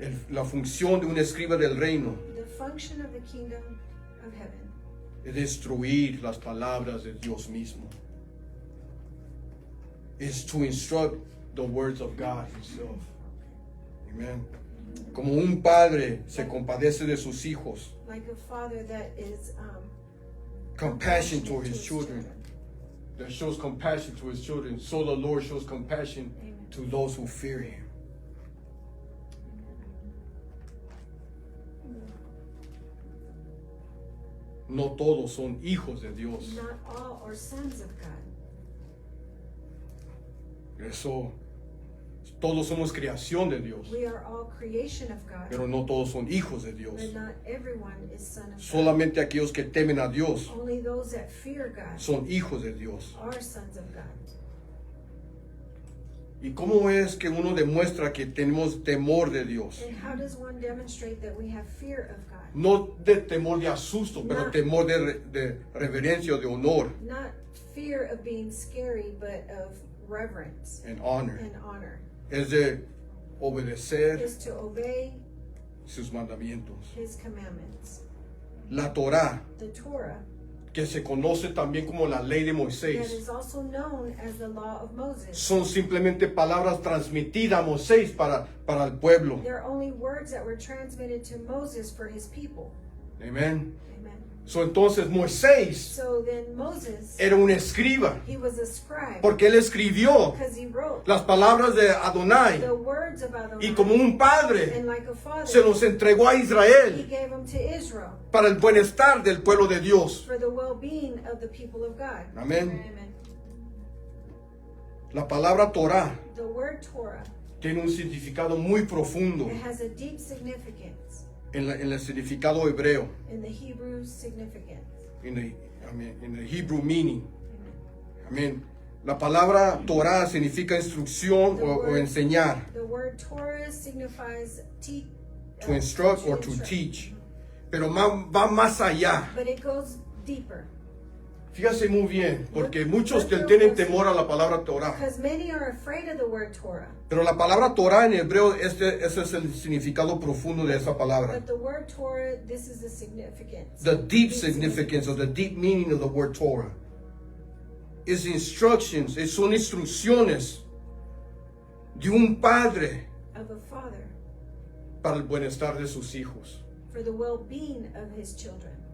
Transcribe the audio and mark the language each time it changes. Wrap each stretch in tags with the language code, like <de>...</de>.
<es>La función de un escriba del reino</es> <en>the function of the kingdom of heaven</en> <es>es destruir las palabras de Dios mismo.</es> <en>Is to instruct the words of God himself. Amen.</en> <es>Como un padre se compadece de sus hijos,</es> <en>like a father that is compassion toward his children, that shows compassion to his children, so the Lord shows compassion Amen. to those who fear him.</en> <es>No todos son hijos de Dios.</es> <en>Not all are sons of God.</en> <es>Eso, todos somos creación de Dios,</es> <en>We are all creation of God,</en> <es>pero no todos son hijos de Dios.</es> <en>but not everyone is son of God.</en> <es>Solamente aquellos que temen a Dios</es> <en>Only those that fear God</en> <es>son hijos de Dios.</es> <en>are sons of God.</en> <es>¿Y cómo es que uno demuestra que tenemos temor de Dios?</es> <en>And how does one demonstrate that we have fear of God?</en> <es>No de temor de asusto, pero</es> <en>No.</en> <es>temor de reverencia o de honor</es> <en>Not fear of being scary, but of reverence and honor. and honor.</en> <es>Es de obedecer</es> <en>Is to obey</en> <es>sus mandamientos.</es> <en>His commandments.</en> <es>La Torá,</es> <en>The Torah,</en> <es>que se conoce también como la ley de</es> <en>that</en> <es>Moisés,</es> <en>is also known as the law of Moses.</en> <es>son simplemente palabras transmitidas a Moisés para el pueblo.</es> <en>They're only words that were transmitted to Moses for his people.</en> <es>Amén.</es> <en>Amen.</en> <es>So, entonces Moisés</es> <en>So then Moses,</en> <es>era un escriba,</es> <en>he was a scribe</en> <es>porque él escribió</es> <en>because he wrote</en> <es>las palabras de Adonai,</es> <en>the words of Adonai.</en> <es>y como un padre</es> <en>And like a father,</en> <es>se los entregó a</es> <en>he Israel gave them to Israel</en> <es>para el bienestar del pueblo de Dios.</es> <en>for the well-being of the people of God.</en> <es>Amén.</es> <en>Amen.</en> <es>La palabra Torah</es> <en>The word Torah,</en> <es>tiene un significado muy profundo</es> <en>it has a deep significance</en> <es>en el significado hebreo,</es> <en>in the Hebrew significance.</en> <es>en el</es> <en>Hebrew meaning. Amen.</en> <es>Amén. La palabra Torah significa instrucción o enseñar,</es> <en>The word Torah signifies to instruct or to instruct. teach,</en> <es>pero va más allá.</es> <en>But it goes deeper.</en> <es>Fíjase muy bien, porque muchos que tienen temor a la palabra Torah.</es> <en>Because many are afraid of the word Torah.</en> <es>Pero la palabra Torah en hebreo, ese es el significado profundo de esa palabra.</es> <en>But the word Torah, this is the significance. The deep significance or the deep meaning of the word Torah is instructions,</en> <es>son instrucciones de un padre</es> <en>Of a father</en> <es>para el bienestar de sus hijos.</es> <en>for the well-being of his children.</en>